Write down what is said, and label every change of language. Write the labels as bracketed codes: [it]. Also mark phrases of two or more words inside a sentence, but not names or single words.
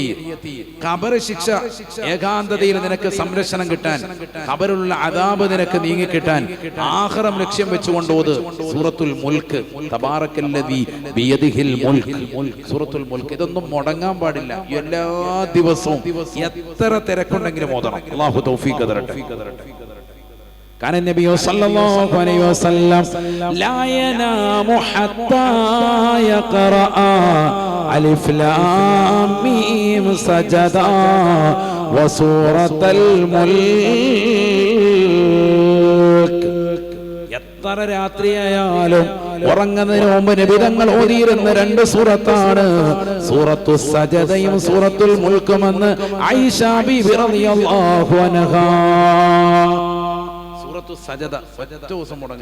[ml] ഖബർ ശിക്ഷ, ഏകാന്തതയിൽ നിനക്ക് സംരക്ഷണം കിട്ടാൻ, ഖബറിലുള്ള അദാബ് നിനക്ക് നീങ്ങിക്കിട്ടാൻ ആഖിറം ലക്ഷ്യം വെച്ചുകൊണ്ട് ഓത്. [ar] سورة الملك، تبارك الذي بيده الملك، سورة الملك. [ml] ഇതൊന്നും മുടങ്ങാൻ പാടില്ല. എല്ലാ ദിവസവും എത്ര തിരക്കുണ്ടെങ്കിലും ഓതണം. അല്ലാഹു തൗഫീഖ് തരട്ടെ. [ar] كان النبي صلى الله عليه وسلم لا ينام حتى يقرأ ألف لام ميم سجدا وسورة الملك. [ml] എത്ര രാത്രിയായാലും ഉറങ്ങുന്നതിന് മുമ്പ് നബി തങ്ങൾ ഓതിയിരുന്ന 2 സൂറത്താണ് സൂറത്തു സജദയും സൂറത്തുൽ മുൽക്കുമെന്ന് ആയിഷ ബിബി [ar] رضي الله عنها. [ml] സൂറത്തു സജദ ഒറ്റ ദിവസം മുടങ്ങി.